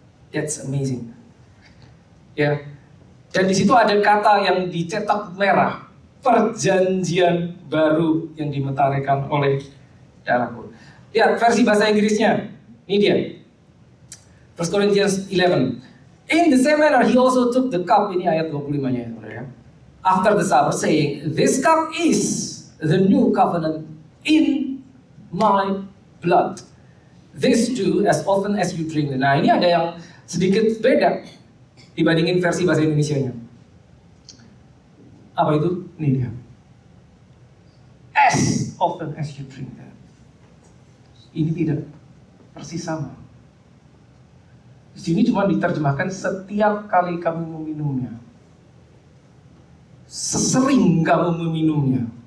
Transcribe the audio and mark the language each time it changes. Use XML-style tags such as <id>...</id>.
<en>That's amazing.</en> <id>Ya, dan di situ ada kata yang dicetak merah, perjanjian baru yang dimeteraikan oleh darahku. Lihat versi bahasa Inggrisnya, ini dia.</id> <en>1 Corinthians 11. In the same manner, he also took the cup,</en> <id>ini ayat 25-nya, ya.</id> <en>After the supper, saying, this cup is the new covenant in my blood. This do as often as you drink.</en> <id>Nah, ini ada yang sedikit beda dibandingin versi bahasa Indonesianya. Apa itu? Ini dia.</id> <en>As often as you drink that.</en> <id>Ini tidak persis sama. Di sini cuma diterjemahkan setiap kali kamu meminumnya. Sesering kamu meminumnya.</id>